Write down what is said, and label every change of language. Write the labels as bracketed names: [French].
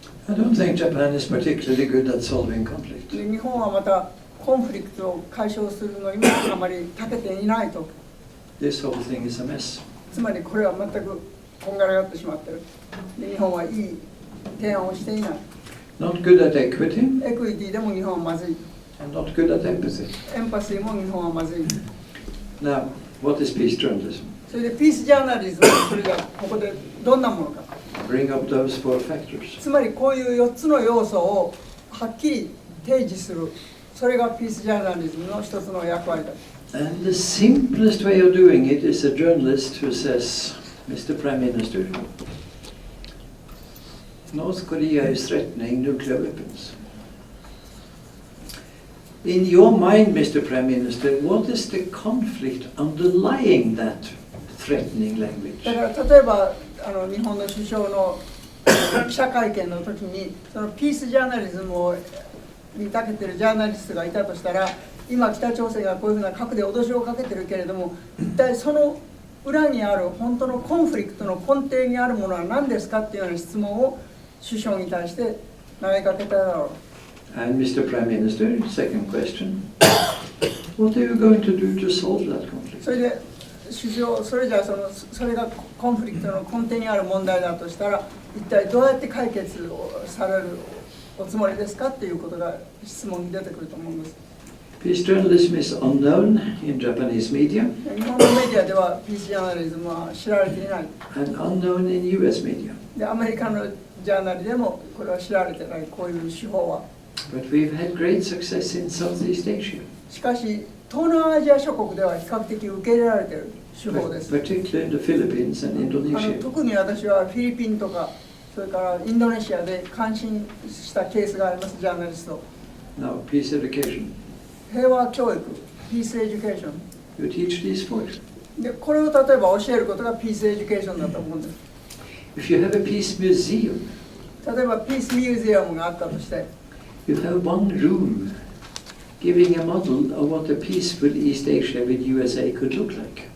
[English] I don't think Japan is particularly good at solving conflict. [Japanese] で日本はまたコンフリクトを解消するのにもあまり長けていないと。 [English] This whole thing is a mess. [Japanese] つまりこれは全くこんがらがってしまってる。で日本はいい提案をしていない。 [English] Not good at equity, [Japanese] エクイティでも日本はまずい。 [English] and not good at empathy. [Japanese] エンパシーも日本はまずい。 [English] Now, what is peace journalism? [Japanese] それでピースジャーナリズム、それがここでどんなものか。 [English] Bring up those 4 factors. [Japanese] つまりこういう4つの要素をはっきり提示する。それがピースジャーナリズムの一つの役割だ。 [English] And the simplest way of doing it is a journalist who says, Mr. Prime Minister, North Korea is threatening nuclear weapons. In your mind, Mr. Prime Minister, what is the conflict underlying that threatening language? [Japanese] だから例えば日本の首相の記者会見の時にそのピースジャーナリズムをに長けてるジャーナリストがいたとしたら、今北朝鮮がこういうふうな核で脅しをかけてるけれども、一体その裏にある本当のコンフリクトの根底にあるものは何ですかっていうような質問を首相に対して投げかけただろう。 [English] And Mr. Prime Minister, second question, what are you going to do to solve that conflict? [Japanese] それで首相、それじゃあそれがコンフリクトの根底にある問題だとしたら、一体どうやって解決をされるおつもりですかっていうことが質問に出てくると思うんです。 [English] Peace journalism is unknown in Japanese media [Japanese] 日本のメディアではピースジャーナリズムは知られていない。 [English] and unknown in US media. [Japanese] でアメリカのジャーナリでもこれは知られてない、こういう手法は。 [English] But we've had great success in Southeast Asia, [Japanese] しかし東南アジア諸国では比較的受け入れられている手法です。 [English] particularly in the Philippines and Indonesia. [Japanese] 特に私はフィリピンとかそれからインドネシアで感心したケースがあります。ジャーナリスト。 [English] Now, peace education. [Japanese] 平和教育、ピースエデュケーション。 [English] You teach these folks. [Japanese] でこれを例えば教えることがピースエデュケーションだと思うんです。 [English] If you have a peace museum, [Japanese] 例えばピースミュージアムがあったとして、 [English] you have one room giving a model of what a peaceful East Asia with USA could look like.